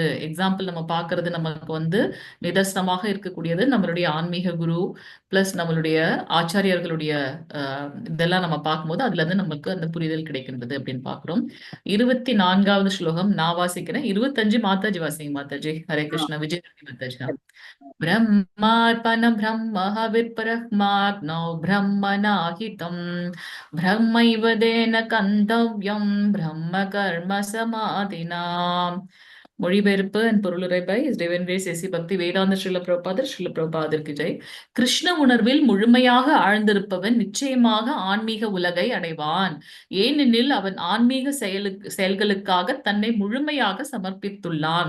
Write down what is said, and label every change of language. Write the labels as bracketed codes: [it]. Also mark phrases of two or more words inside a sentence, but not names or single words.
[ta] எக்ஸாம்பிள் நம்ம பார்க்கிறது நமக்கு வந்து நிதர்சனமாக இருக்கக்கூடியது நம்மளுடைய ஆன்மீக குரு பிளஸ் நம்மளுடைய ஆச்சாரியர்களுடைய இதெல்லாம் நம்ம பார்க்கும்போது அதுல இருந்து நமக்கு அந்த புரிதல் கிடைக்கின்றது அப்படின்னு பார்க்கிறோம். 24வது ஸ்லோகம் நான் வாசிக்கிறேன். 25 மாதாஜி வாசிங்க. மாதாஜி ஹரே கிருஷ்ணா. விஜய் மாதாஜி. [sa] ब्रह्मार्पण ब्रह्म हविर्ब्रह्माग्नौ ब्रह्मणाहितं ब्रह्मैव तेन गन्तव्यं ब्रह्म कर्म समाधिना. [en] மொழிபெயர்ப்பு and பொருளுரை by His Divine Grace A.C. [ta] பக்தி வேதாந்த ஸ்ரீல பிரபாதர். ஸ்ரீல பிரபாதருக்கு ஜெய். கிருஷ்ண உணர்வில் முழுமையாக ஆழ்ந்திருப்பவன் நிச்சயமாக ஆன்மீக உலகை அடைவான். ஏனெனில் அவன் ஆன்மீக செயல்களுக்காக தன்னை முழுமையாக சமர்ப்பித்துள்ளான்.